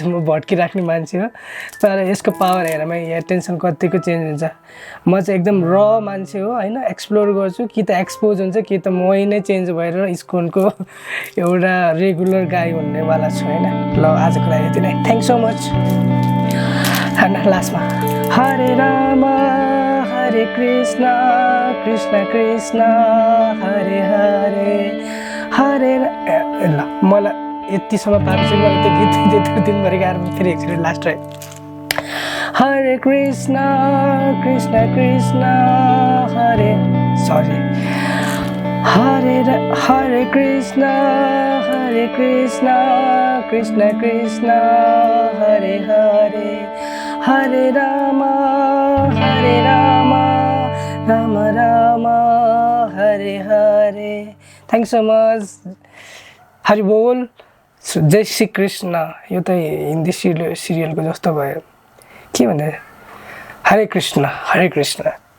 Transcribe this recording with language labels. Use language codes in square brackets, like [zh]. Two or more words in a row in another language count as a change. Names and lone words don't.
[ne] म भड्किराख्ने मान्छे हो, तर यसको पावर हेरेरमा यहाँ टेन्सन कतिको चेन्ज हुन्छ। म चाहिँ एकदम र मान्छे हो होइन। एक्सप्लोर गर्छु, कि त एक्सपोज हुन्छ कि त म नै चेन्ज भएर इस्कनको एउटा रेगुलर गाई हुनेवाला छु होइन। ल आजको लागि यति नै। [en] thank so much. [ne] होइन लास्टमा हरे राम हरे कृष्ण कृष्ण कृष्ण हरे हरे हरे ल यतिसम्म पाएपछि मलाई त्यो गीत त्यत्रो दिनभरि गाएर फेरि एकचोटि लास्ट है हरे कृष्ण कृष्ण कृष्ण हरे सरी हरे कृष्ण कृष्ण कृष्ण हरे हरे हरे राम राम राम हरे हरे [en] thank so much [ne] हरि बोल जय श्री कृष्ण यो त हिन्दी सिरियलको जस्तो भयो के भन्ने हरे कृष्ण